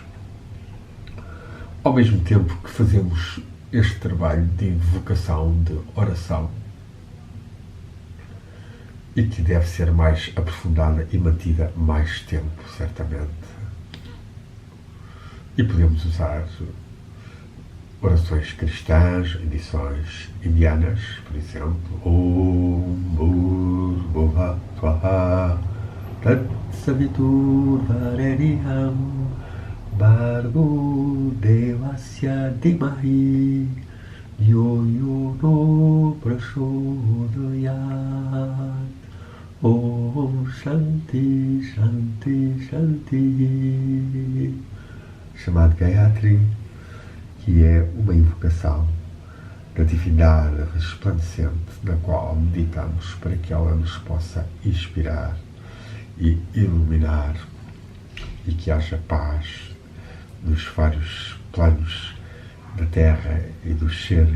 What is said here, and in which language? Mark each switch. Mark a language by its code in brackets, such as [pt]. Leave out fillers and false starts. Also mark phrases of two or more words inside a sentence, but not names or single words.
[pt] Ao mesmo tempo que fazemos este trabalho de invocação, de oração, e que deve ser mais aprofundada e mantida mais tempo, certamente. E podemos usar orações cristãs, edições indianas, por exemplo. [sa] ॐ भूर्भुवः स्वाहा तत् सवितुर्वरेण्यं भर्गो देवस्य धीमहि यो यो नः प्रचोदयात्. ॐ शान्ति शान्ति शान्ति. [pt] Chamado Gayatri, que é uma invocação da divindade resplandecente, na qual meditamos para que ela nos possa inspirar e iluminar e que haja paz nos vários planos da Terra e dos seres.